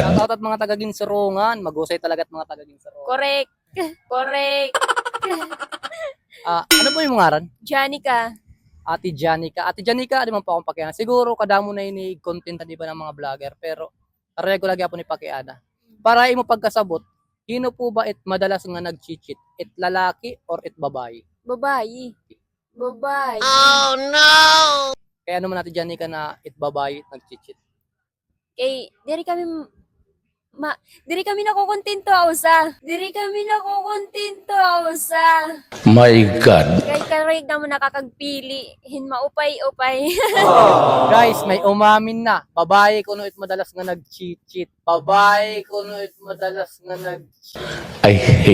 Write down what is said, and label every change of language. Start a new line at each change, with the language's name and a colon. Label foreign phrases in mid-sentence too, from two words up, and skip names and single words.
Waray: Shoutout at mga taga-Ginsurongan. Magusay talaga at mga taga-Ginsurongan.
English: Correct. Correct.
Waray: Ano po yung ngaran? Janica. Ate Janica. Ate Janica, di man po akong pakiana. Siguro kadamo na ini content di ba ng mga vlogger. Pero regular po ni pakiana. Para imo pagkasabot, hino po ba it madalas nga nag-cheat? It lalaki or it babae? Babayi. Babayi. Kaya ano man Ate Janica na it babae nag-cheat? Kay diri kami nakukontento ausa. Diri kami nakukontento ausa.
English: My God.
Waray: Kay kareg na mo nakakagpili. Hin maupay-upay. Guys,
Filipino: may umamin na.
Waray: Babae kuno it madalas nga nag-cheat. Babae kuno it madalas nga nag
English: I hate